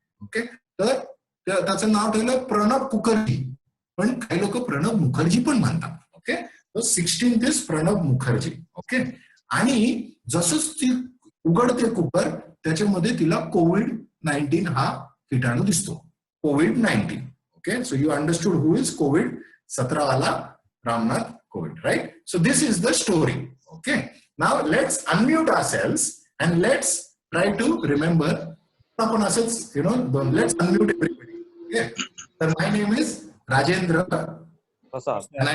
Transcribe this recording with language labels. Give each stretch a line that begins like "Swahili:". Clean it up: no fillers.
Marathi: Okay, तर त्याचं नाव ठेवलं प्रणब कुकरजी, पण काही लोक प्रणब मुखर्जी पण म्हणतात. ओके, तो
English: 16th is
Marathi: Pranab Mukherjee. Okay, आणि जसंच ती उघडते कुकर, त्याच्यामध्ये तिला कोविड-19 हा किटाणू दिसतो. कोविड-19.
English: Okay, so you understood who is Covid?
Hindi: 17 वाला
English: Ramnath Kovind, right? So this is the story. Okay, now let's unmute ourselves and let's try to remember. Upon ourselves, let's unmute everybody. Okay, so my name is Rajendra Prasad and I